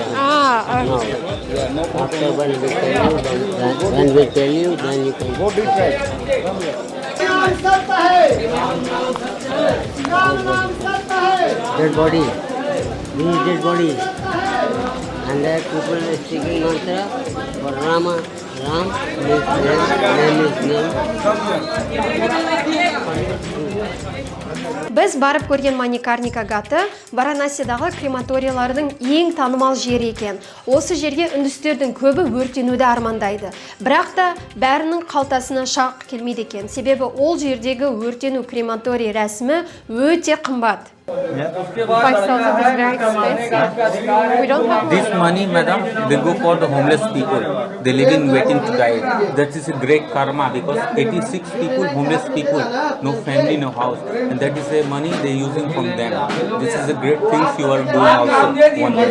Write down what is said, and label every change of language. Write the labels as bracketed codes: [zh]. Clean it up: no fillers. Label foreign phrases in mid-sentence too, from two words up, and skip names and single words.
[en] Now, after when we tell you, when we tell you, then you can go dead body. This is dead body. And there people are speaking mantra for Rama. Ram means name is name. [kk] Біз барып көрген Маникарника гаты Варанасидағы крематориялардың ең танымал жері екен. Осы жерге үндістердің көбі өртенуді армандайды. Бірақ та бәрінің қалтасына шақ келмейді екен. Себебі ол жердегі өртену крематорий рәсімі өте қымбат. [en] 5,000 is very expensive. We don't have This money, madam, they go for the homeless people. They live in waiting to die. That is a great karma because 86 people, homeless people, no family, no house. And that is the money they are using from them. This is a great thing you are doing also one day.